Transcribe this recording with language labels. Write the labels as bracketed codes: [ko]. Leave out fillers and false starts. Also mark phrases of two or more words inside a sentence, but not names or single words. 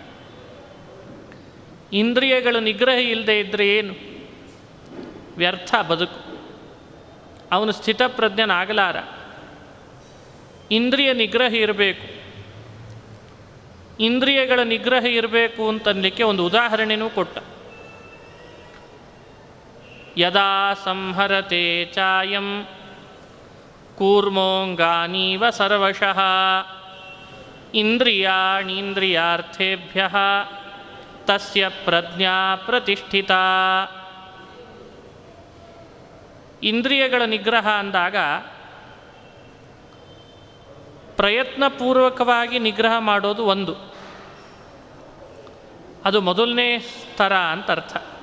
[kn] ಇಂದ್ರಿಯಗಳು ನಿಗ್ರಹ ಇಲ್ಲದೆ ಇದ್ದರೆ ಏನು, ವ್ಯರ್ಥ ಬದುಕು, ಅವನು ಸ್ಥಿತಪ್ರಜ್ಞನಾಗಲಾರ. ಇಂದ್ರಿಯ ನಿಗ್ರಹ ಇರಬೇಕು. ಇಂದ್ರಿಯಗಳ ನಿಗ್ರಹ ಇರಬೇಕು ಅಂತನ್ಲಿಕ್ಕೆ ಒಂದು ಉದಾಹರಣೆನೂ ಕೊಟ್ಟ. [sa] ಯದಾ ಸಂಹರತೆ ಚಾಯಂ ಕೂರ್ಮೋಂಗಾನೀವ ಸರ್ವಶಃ ಇಂದ್ರಿಯಾಣೀಂದ್ರಿಯಾರ್ಥೇಭ್ಯಃ ತಸ್ಯ ಪ್ರಜ್ಞಾ ಪ್ರತಿಷ್ಠಿತಾ. [kn] ಇಂದ್ರಿಯಗಳ ನಿಗ್ರಹ ಅಂದಾಗ ಪ್ರಯತ್ನಪೂರ್ವಕವಾಗಿ ನಿಗ್ರಹ ಮಾಡೋದು ಒಂದು, ಅದು ಮೊದಲನೇ ಸ್ತರ ಅಂತ ಅರ್ಥ.